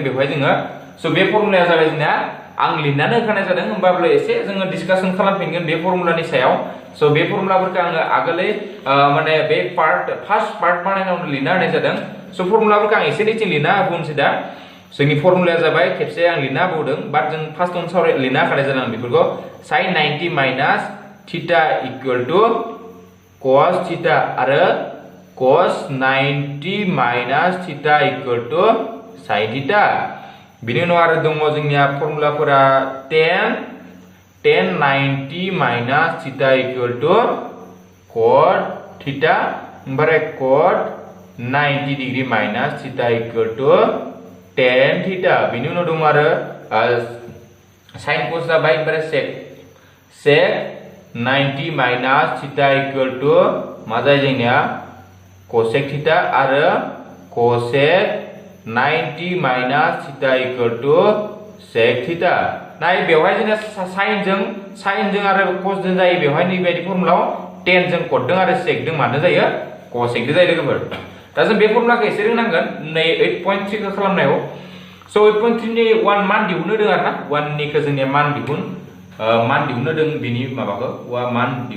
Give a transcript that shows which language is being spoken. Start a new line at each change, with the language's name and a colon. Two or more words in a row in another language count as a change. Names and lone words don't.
Bodo: बेवहाय जोङो स बे फर्मुलाया जाबाय जोंना आं लिरनानै होखानाय जादों होमबाबो एसे जोङो डिसकासन खालामफिनगोन बे फर्मुलानि सायाव स बे फर्मुलाफोरखौ आङो आगोलै माने बे
English: first part
Bodo: बानायनायावनो लिरना होनाय जादों स फर्मुलाफोरखौ आं एसे निथिं लिरना होबावनोसै दा जोंनि फर्मुलाया जाबाय खेबसे आं लिरना होबावदों बाट जों फार्स्टआवनो लिरना होखानाय जादों बेफोरखौ
English: sin 90 minus theta equal to cos theta
Bodo: आरो
English: cos 90 minus theta equal to sin theta
Bodo: बिनि उनाव आरो दङ जोंनिया फर्मुलाफोरा
English: tan 90 minus theta equal to cot theta
Bodo: ओमफ्राय
English: cot 90 degree minus theta equal to tan theta
Bodo: बिनि उनाव दङ आरो sin cos जाबाय ओमफ्राय
English: sec 90 minus theta equal to
Bodo: मा जायो जोंनिया cosec थीटा आरो
English: cosec 90 minus theta equal to sec theta
Bodo: नाय बेवहाय जोंना sin जों आरो cos जों जायो बेवहाय नै बायदि फर्मुलायाव tan जों cot जों आरो sec जों मानो जायो cosec जों जायो लोगोफोर दा जों बे फर्मुलाखौ एसे रोंनांगोन नै 8.3 खौ खालामनायाव स 8.3 नि 1 मान दिहुननो दों आरोना 1 निखौ जोंनिया मान दिहुननो दों बिनि माबाखौ मान